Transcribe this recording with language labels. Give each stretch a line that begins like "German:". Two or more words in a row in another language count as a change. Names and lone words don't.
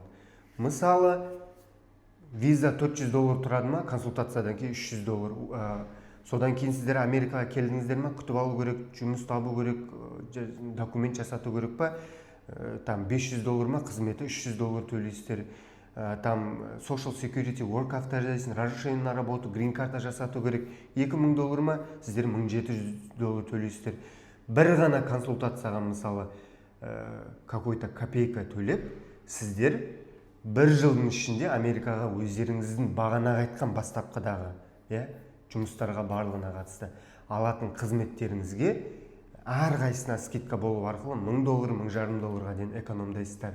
Kazakh: Мысалы, виза $400 тұрады ма, консультациядан кейін $300. Содан кейін сіздер Америкаға келдіңіздер ма, күтіп алу керек, жұмыс табу керек, документ жасату керек па, там $500 ма, қызметі $300 төлейсіздер.
Russian: Там
English: Social Security Work
Russian: авторизация, разрешение на работу, грин карта
Kazakh: жасату керек, $2000 ма, сіздер $1700 төлейсіздер. Бір ғана консультацияға мысалы
Russian: какой-то копейка
Kazakh: төлеп, сіздер 1 жылдың ішінде Америкаға өздеріңіздің бағана айтқан бастапқыдағы жұмыстарға барлығына қатысты алатын қызметтеріңізге әрқайсысына скидка болу арқылы $1000, $1500 дейін экономдайсыздар.